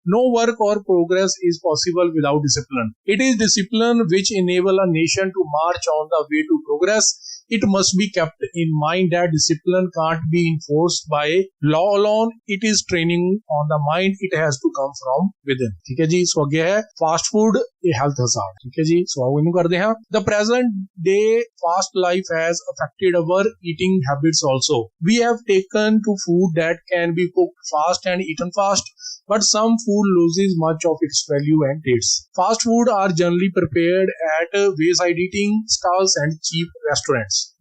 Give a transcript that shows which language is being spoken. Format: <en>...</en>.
<en>No work or progress is possible without discipline. It is discipline which enable a nation to march on the way to progress. It must be kept in mind that discipline can't be enforced by law alone. It is training on the mind. It has to come from within.</en> <hi>ठीक है जी। सो आगे है fast food,</hi> <en>a health hazard.</en> <hi>ठीक है जी। सो आगे करते हैं।</hi> <en>The present day fast life has affected our eating habits also. We have taken to food that can be cooked fast and eaten fast, but some food loses much of its value and taste. Fast food are generally prepared at wayside eating stalls and cheap restaurants.</en>